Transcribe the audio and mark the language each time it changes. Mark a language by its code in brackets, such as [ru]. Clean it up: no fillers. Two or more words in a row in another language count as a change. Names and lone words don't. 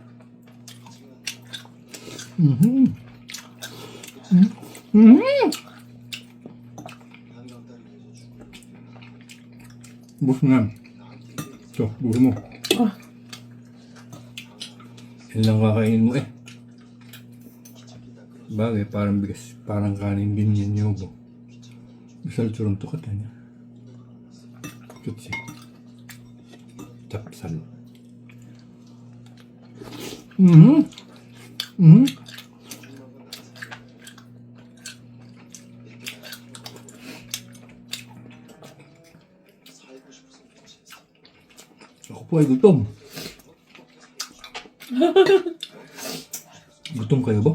[tl] Bus mo yan. Ito, bus mo. Yan lang kakainin mo eh. Bagay, parang bigas, parang kanin din yan Yobo. [ko] 미살처럼 똑같다냐? 그치? 찹쌀. Mhm. [tl] Mhm. Ako po ay gutom. Gutom kayo ba?